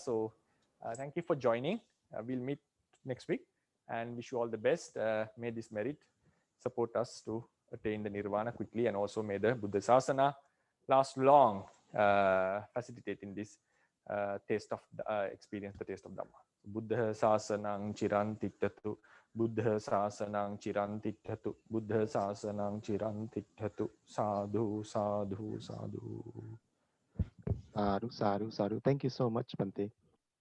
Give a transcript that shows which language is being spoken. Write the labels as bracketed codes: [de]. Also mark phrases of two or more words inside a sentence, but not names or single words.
[en] So thank you for joining. We'll meet next week and wish you all the best. May this merit support us to attain the nirvana quickly, and also may the Buddha Sasana last long, facilitating this taste of experience, the taste of Dhamma. [pi] Buddha Sasanang Chirantitatu, Buddha Sasanang Chirantitatu, Buddha Sasanang Chirantitatu, Sadhu, Sadhu, Sadhu. Sadhu, sadhu, sadhu. [en] Thank you so much, Bhante.